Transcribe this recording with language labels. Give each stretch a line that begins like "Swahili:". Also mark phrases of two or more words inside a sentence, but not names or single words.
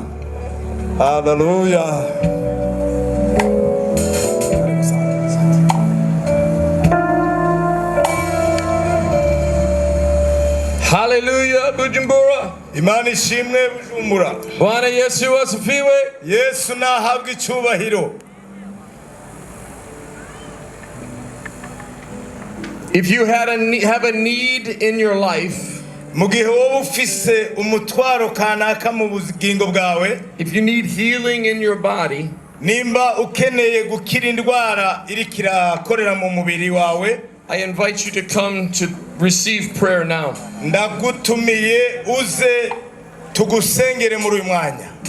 English: Haleluya. Hallelujah, Bujumbura.
Rundi: Imana ishimwe Bujumbura.
Swahili: Bwana Yesu asifiwe.
Rundi: Yesu nahabwe icyubahiro.
English: If you have a need in your life,
Rundi: mugihe wowe ufise umutwaro kanaka mu bugingo bwawe,
English: if you need healing in your body,
Rundi: nimba ukeneye gukira indwara irikira korera mu mubiri wawe,
English: I invite you to come to receive prayer now.
Rundi: Ndagutumiye uze tugusengere muri uyu mwanya.